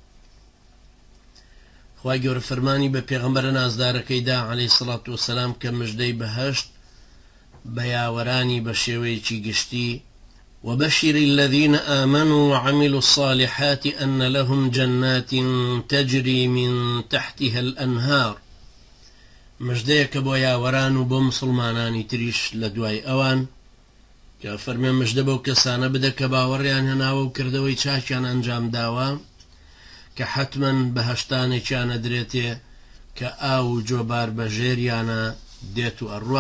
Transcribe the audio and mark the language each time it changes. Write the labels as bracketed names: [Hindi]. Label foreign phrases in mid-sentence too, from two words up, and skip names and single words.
[Central Kurdish] خوای گەورە فەرمانی بە پێغەمبەرە نازدارەکەیدا عەلەیهی سەڵات وەسەلام کە مژدەی بەهەشت بە یاوەرانی بە شێوەیەکی گشتی: [Arabic] وبشر الذين آمنوا وعملوا الصالحات أن لهم جنات تجري من تحتها الأنهار. [Central Kurdish] مژدەیەکە بۆ یاوەران و بۆ مسلمانانی تریش لە دوای ئەوان کە فەرمێ مژدە بەو کەسانە بدە کە باوەڕیان هێناوە و کردەوەی چاکیان ئەنجام داوە کە حتمما بەهەشتانێکیانە درێتێ کە ئاو و جۆبار بە ژێریانە دێت و ئەڕوا.